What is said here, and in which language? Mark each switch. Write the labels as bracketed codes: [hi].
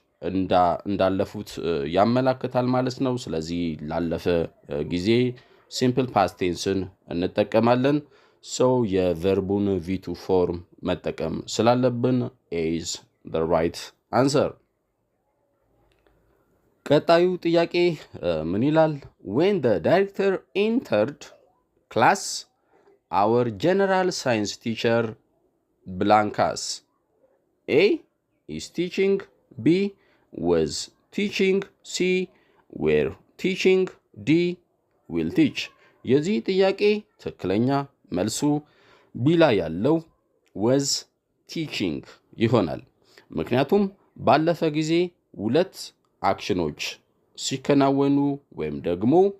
[am] እንዳለፉት ያመላክታል ማለት ነው። ስለዚህ ላለፈ ጊዜ ሲምፕል ፓስት ቴንስን እንጠቀማለን። ሶ የቨርቡን V2 ፎርም መጠቀም ስላለብን [en] A is the right answer። [am] ቀጣዩ ጥያቄ ምን ይላል? [en] When the director entered class, our general science teacher blank us. A is teaching, B was teaching, C were teaching, D will teach። [am] የዚህ ጥያቄ ትክክለኛ መልሱ ቢ ላይ ያለው [en] was teaching [am] ይሆናል። ምክንያቱም ባለፈ ጊዜ ሁለት አክሽኖች ሲከናወኑ ወይም ደግሞ